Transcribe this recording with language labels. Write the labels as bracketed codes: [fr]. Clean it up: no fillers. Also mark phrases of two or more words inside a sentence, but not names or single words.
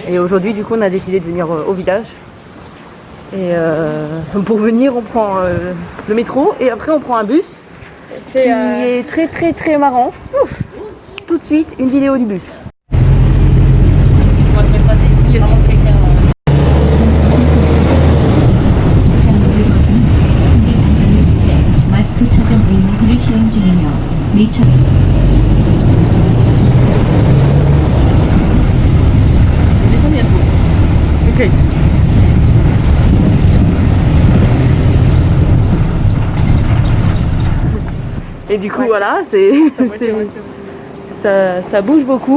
[fr] Et aujourd'hui, du coup, on a décidé de venir au village. Et pour venir, on prend le métro et après, on prend un bus qui est très très très marrant. Ouf. Tout de suite, une vidéo du bus. On va se mettre assis. Il y a vraiment quelqu'un. [ko] 마스크 착용 의무화를 시행 중이며 매차 [fr] Ok. Et du coup, voilà, ça bouge beaucoup.